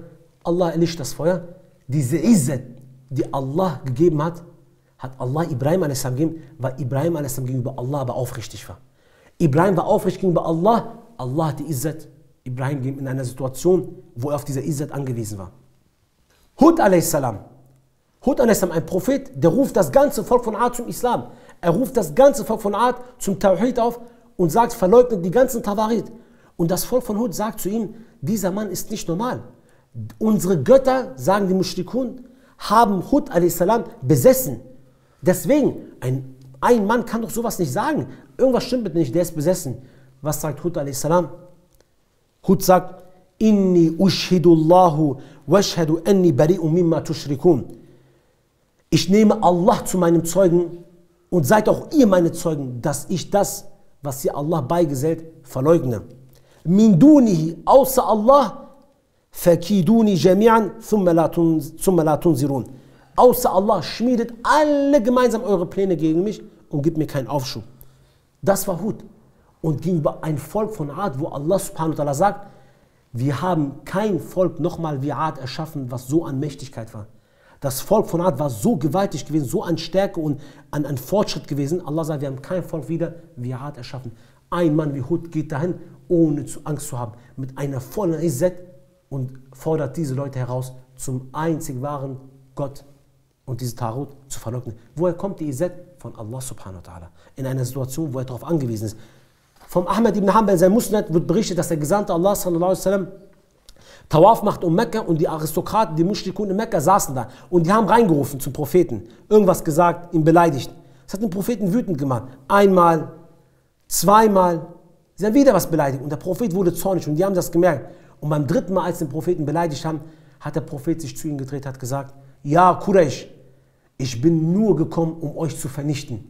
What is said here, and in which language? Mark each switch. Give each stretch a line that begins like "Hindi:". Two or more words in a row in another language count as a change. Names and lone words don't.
German: Allah erlischt das Feuer. Diese Izzat, die Allah gegeben hat, hat Allah Ibrahim a.s. gegeben, weil Ibrahim a.s. gegenüber Allah aber aufrichtig war. Ibrahim war aufrichtig gegenüber Allah. Allah hat die Izzat Ibrahim gegeben in einer Situation, wo er auf diese Izzat angewiesen war. Hud a.s. Hud a.s., ein Prophet, der ruft das ganze Volk von Ad zum Islam. Er ruft das ganze Volk von Ad zum Tawhid auf und sagt, verleugnet die ganzen Tawarit. Und das Volk von Hud sagt zu ihm, dieser Mann ist nicht normal. Unsere Götter, sagen die Mushrikun, haben Hud a.s. besessen. Deswegen, ein Mann kann doch sowas nicht sagen. Irgendwas stimmt mit nicht, der ist besessen. Was sagt Hud a.s.? Hud sagt,
Arabic: إني أشهد الله واشهدوا أني بريء مما تشركون.
German: Ich nehme Allah zu meinem Zeugen und seid auch ihr meine Zeugen, dass ich das, was ihr Allah beigesellt, verleugne.
Arabic: من دونه,
German: außer Allah,
Arabic: فكيدوني جميعا ثم لا تنظرون.
German: Außer Allah schmiedet alle gemeinsam eure Pläne gegen mich und gibt mir keinen Aufschub. Das war Hud. Und gegenüber ein Volk von Ad, wo Allah
Arabic: سبحانه وتعالى
German: sagt, wir haben kein Volk nochmal wie Ad erschaffen, was so an Mächtigkeit war. Das Volk von Ad war so gewaltig gewesen, so an Stärke und an Fortschritt gewesen. Allah sagt, wir haben kein Volk wieder wie Ad erschaffen. Ein Mann wie Hud geht dahin, ohne Angst zu haben, mit einer vollen Izzat und fordert diese Leute heraus, zum einzig wahren Gott und diese Tarot zu verleugnen. Woher kommt die Izzat? Von Allah
Arabic: سبحانه وتعالى.
German: In einer Situation, wo er darauf angewiesen ist. Vom Ahmad ibn Hanbal in seinem Musnad wird berichtet, dass der Gesandte Allah
Arabic: صلى الله عليه وسلم
German: Tawaf macht um Mekka und die Aristokraten, die Mushrikun in Mekka saßen da und die haben reingerufen zum Propheten, irgendwas gesagt, ihn beleidigt. Das hat den Propheten wütend gemacht. Einmal, zweimal, sie haben wieder was beleidigt und der Prophet wurde zornig und die haben das gemerkt. Und beim dritten Mal, als sie den Propheten beleidigt haben, hat der Prophet sich zu ihnen gedreht, hat gesagt, ja Quraysh, ich bin nur gekommen, um euch zu vernichten.